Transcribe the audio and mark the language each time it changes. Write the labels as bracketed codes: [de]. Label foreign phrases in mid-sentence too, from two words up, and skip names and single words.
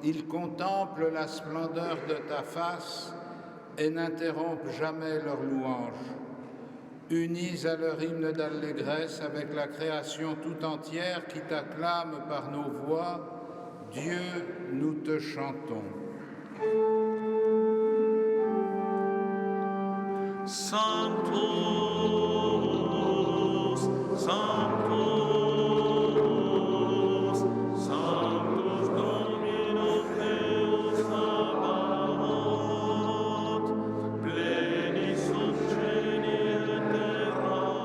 [fr] Ils contemplent la splendeur de ta face et n'interrompent jamais leur louange. Unis à leur hymne d'allégresse avec la création tout entière qui t'acclame par nos voix, Dieu, nous te chantons. [la] Sanctus, Sanctus, Sanctus Dominus Deus Sabaoth, pleni sunt cieli et terra,